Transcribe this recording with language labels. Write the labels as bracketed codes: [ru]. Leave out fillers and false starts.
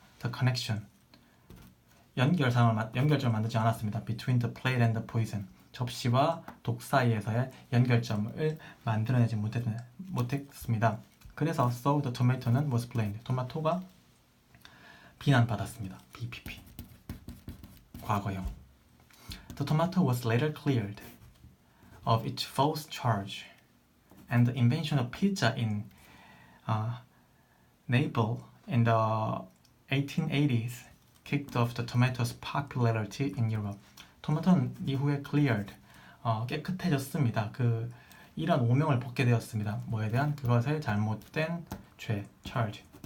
[en] The connection [ko] 연결점을 만들지 않았습니다. [en] Between the plate and the poison [ko] 접시와 독 사이에서의 연결점을 만들어내지 못했습니다. [en] 그래서 so the tomato는 was blamed [ko] 토마토가 비난받았습니다. [en] BPP 과거형 The tomato was later cleared of its false charge and the invention of pizza in Naples in the 1880s kicked off the tomato's popularity in Europe. [ko] 토마토는 이후에 [en] cleared, [ko] 깨끗해졌습니다. 이런 오명을 벗게 되었습니다. 뭐에 대한? 그것의 잘못된 죄, [en] charge.